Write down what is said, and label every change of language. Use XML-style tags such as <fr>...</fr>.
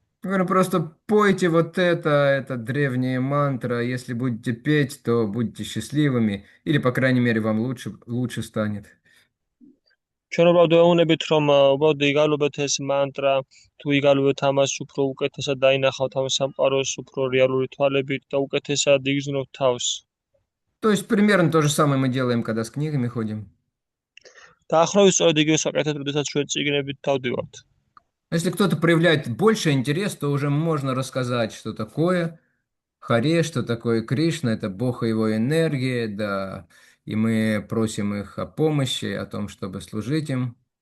<ru>Говорю, просто пойте вот это древняя мантра. Если будете петь, то будете счастливыми. Или, по крайней мере, вам лучше станет.</ru> <ka>ჩვენ უბრალოდ ვეუბნებით რომ უბრალოდ იგალობეთ ეს მანტრა, თუ იგალობეთ ამას უფრო უკეთესად დაინახავთ ამ სამყაროს, უფრო რეალური თვალებით და უკეთესად იგრძნობთ თავს.</ka> <ru>То есть примерно то же самое мы делаем, когда с книгами ходим.</ru> <ka>დაახლოებით სწორედ იგივე საკეთეთ, როდესაც ჩვენ წიგნებით დავდივართ.</ka> <ru>Если кто-то проявляет больше интерес, то уже можно рассказать, что такое Харе, что такое Кришна, это Бог и его энергия, да, и мы просим их о помощи, о том, чтобы служить им.</ru>